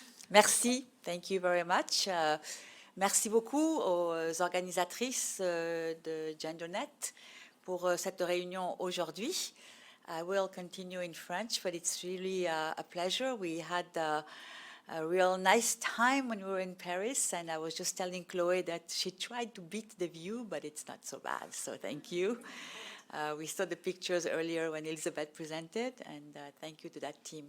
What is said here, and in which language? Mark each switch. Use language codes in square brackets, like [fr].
[fr] Merci, [en] thank you very much. [fr] Merci beaucoup aux organisatrices de GenderNet pour cette réunion aujourd'hui. [en] I will continue in French, but it's really a pleasure. We had a real nice time when we were in Paris, and I was just telling Chloe that she tried to beat the view, but it's not so bad, so thank you. We saw the pictures earlier when Elizabeth presented, and thank you to that team.